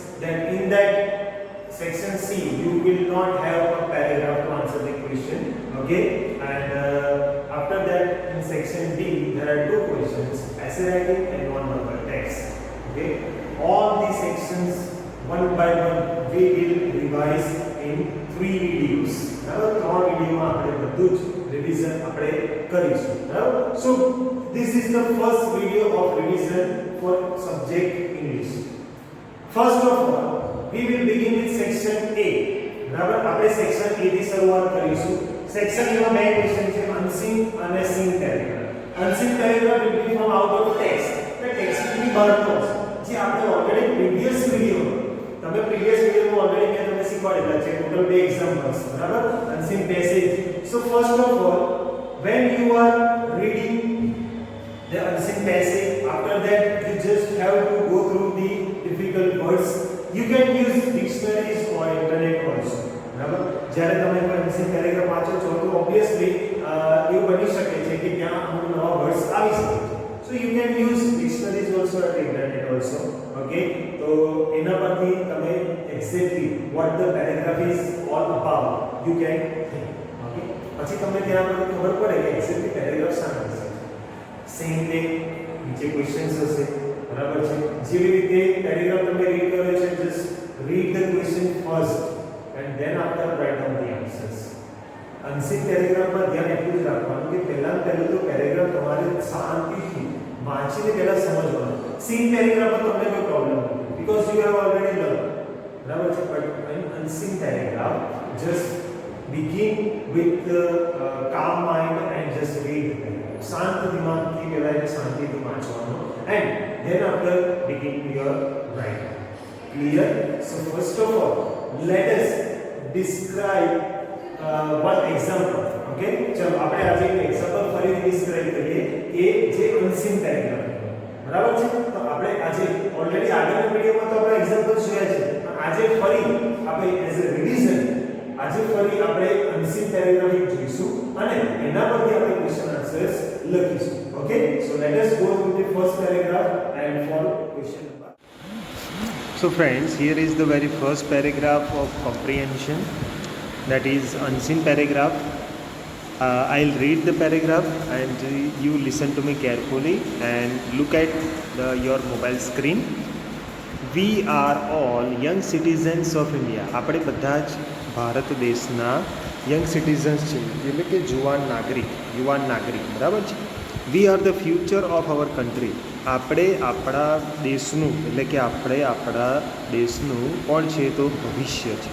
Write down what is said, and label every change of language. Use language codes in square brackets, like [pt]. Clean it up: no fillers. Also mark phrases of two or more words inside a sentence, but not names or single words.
[en] Then in that section C, you will not have a paragraph to answer the question. Okay, and after that, in section D, there are 2 questions: essay writing and non-verbal text. Okay, all these sections one by one we will revise in 3 videos. [gu] બરાબર, 3 વિડિયોમાં આપણે બધું જ રિવિઝન આપણે કરીશું. બરાબર, [en] so this is the first video of revision for subject English. First of all, we will begin with section A. [gu] બરાબર, આપણે [en] section A [gu] થી શરૂઆત કરીશું. [en] section A [gu] માં બે ક્વેશ્ચન છે, [en] unseen અને seen paragraph. unseen paragraph will be from out of text. [gu] એટલે ટેક્સ્ટ ની બહારનો જે આપણે [en] already previous video [gu] તમે પ્રીવિયસ વિડિયોમાં ઓલરેડી મેં તમને શીખવાડેલા છે [en] total 2 examples. [gu] બરાબર, [en] unseen passage. So first of all, when you are reading the unseen passage, after that you just have to go through the difficult words. You can use dictionaries or internet also. [gu] બરાબર, જ્યારે તમે કોઈ [en] unseen paragraph [gu] વાંચો છો તો obviously એવું બની શકે છે કે ત્યાં અમુક નવા વર્ડ્સ આવી શકે છે. [en] So you can use dictionaries also and internet also. Okay, [gu] તો એના પરથી તમે [en] exactly what the paragraph is all about you can think. [gu] Okay, પછી તમને ત્યાં પર ખબર પડે કે [en] exactly paragraph [gu] શાના વિશે છે. [en] same way [gu] નીચે ક્વેશ્ચન્સ હશે. બરાબર છે, જેવી રીતે પેરેગ્રાફ તમે રીડ કરો છો, [en] just read the question first and then after write down the answers. unseen paragraph [gu] માં ધ્યાન એટલું જ રાખવાનું કે પહેલા તો પેરેગ્રાફ તમારે શાંતિથી વાંચીને પહેલા સમજવાનું. [en] seen paragraph [gu] માં તમને કોઈ પ્રોબ્લેમ નથી [en] because you have already learned. [gu] બરાબર છે, [en] but in unseen paragraph just begin with calm mind and just read the paragraph. [gu] શાંત દિમાગથી પહેલા એને શાંતિથી વાંચવાનું [en] and then after begin your writing. Clear? So first of all, let us describe one example. [gu] Okay, ચલો આપણે આજે એક એક્ઝામ્પલ ફરી ડિસ્ક્રાઇબ કરીએ કે જે [en] unseen paragraph. [gu] બરાબર છે, તો આપણે આજે ઓલરેડી આગળના વિડિયોમાં તો આપણે એક્ઝામ્પલ જોયા છે, પણ આજે ફરી આપણે [en] as a revision [gu] આજે ફરી આપણે [en] unseen paragraph [gu] જોઈશું અને એના પરથી આપણે [en] question answers [gu] લખીશું. [en] Okay, so let us go through the first paragraph and for question number. So friends, here is the very first paragraph of comprehension, that is unseen paragraph. I'll read the paragraph and you listen to me carefully and look at your mobile screen. We are all young citizens of India. [gu] આપણે બધા જ ભારત દેશના [en] young citizens [gu] છે, એટલે કે યુવાન નાગરિક. બરાબર છે. [en] we are the future of our country. [gu] આપણે આપણા દેશનું, એટલે કે આપણે આપણા દેશનું કોણ છે તો ભવિષ્ય છે.